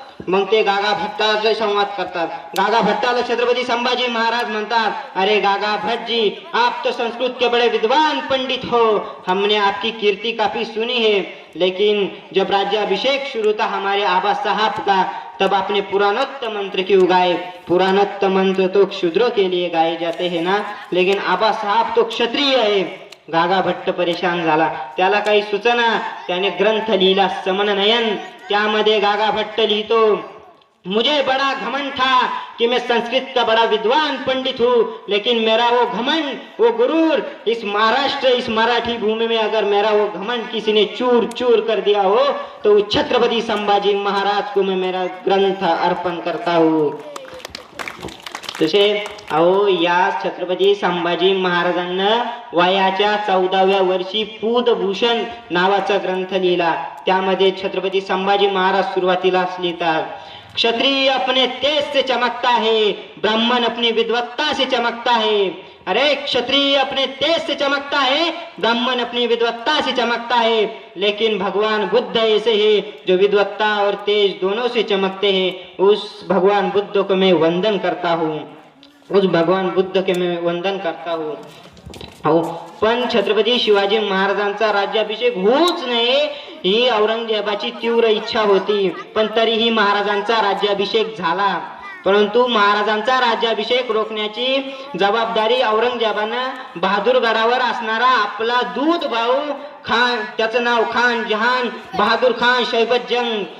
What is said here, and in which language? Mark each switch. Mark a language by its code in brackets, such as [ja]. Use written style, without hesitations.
[mr] मग ते गागा भट्टाचे संवाद करतात. गागा भट्टाला छत्रपती संभाजी महाराज म्हणतात, [hi] अरे गागा भट्ट जी, आप तो संस्कृत के बड़े विद्वान पंडित हो, हमने आपकी कीर्ति काफी सुनी है, लेकिन जब राज्याभिषेक शुरू था हमारे आबा साहब का, तब आपने पुराणोक्त मंत्र क्यों गाए? पुराणोक्त मंत्र तो क्षुद्रों के लिए गाए जाते हैं ना, लेकिन आबा साहब तो क्षत्रिय है. [mr] गागा भट्ट परेशान झाला, त्याला काही सुचना. त्याने ग्रंथ लिहिला समननयन. त्यामध्ये गागा भट्ट लिहितो, [hi] मुझे बड़ा घमंड था कि मैं संस्कृत का बड़ा विद्वान पंडित हूँ, लेकिन मेरा वो घमंड, वो गुरूर, इस महाराष्ट्र, इस मराठी भूमि में अगर मेरा वो घमंड किसी ने चूर चूर कर दिया हो, तो छत्रपति संभाजी महाराज को मैं मेरा ग्रंथ अर्पण करता हूँ. [mr] तसे अहो या छत्रपती संभाजी महाराजांना वयाच्या 14व्या वर्षी पूतभूषण नावाचा ग्रंथ लिहिला. त्यामध्ये छत्रपती संभाजी महाराज सुरुवातीलाच लिहितात, [hi] क्षत्रिय अपने तेज से चमकता है, ब्राह्मण अपनी विद्वत्ता से चमकता है. अरे क्षत्रिय अपने तेज से चमकता है, ब्राह्मण अपनी विद्वत्ता से चमकता है, लेकिन भगवान बुद्ध ऐसे हैं जो विद्वत्ता और तेज दोनों से चमकते हैं. उस भगवान बुद्ध को मैं वंदन करता हूँ, उस भगवान बुद्ध के मैं वंदन करता हूँ. [mr] हो, पण छत्रपती शिवाजी महाराजांचा राज्याभिषेक होऊच नये ही औरंगजेबाची तीव्र इच्छा होती. पण तरीही महाराजांचा राज्याभिषेक झाला. परंतु महाराजांचा राज्याभिषेक रोखण्याची जबाबदारी औरंगजेबानं बहादूरगडावर असणारा आपला दूध भाऊ खान, त्याचं नाव खान जहान बहादूर खान शैबत जंग.